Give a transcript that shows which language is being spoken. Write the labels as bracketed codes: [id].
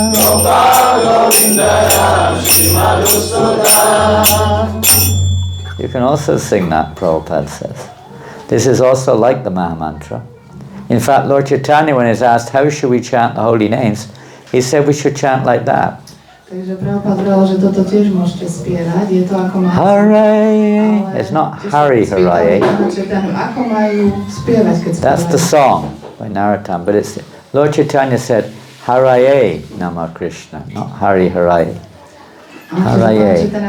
[sa] Gopala Govinda Ram Sri Madhusudan. [en] You can also sing that, Prabhupada says. This is also like the Mahamantra. In fact, Lord Chaitanya, when he's asked, how should we chant the holy names, he said we should chant like that. [sk] Takže Prabhupada povedal, že toto tiež môžete spievať. Je to ako má... [en] Hare! It's not Hari Hare. [sk] Ako majú spievať, keď spievajú. [en] That's the song by Narottam, but it's Lord Chaitanya said Hare Nama Krishna, not Hari Hare. Hare.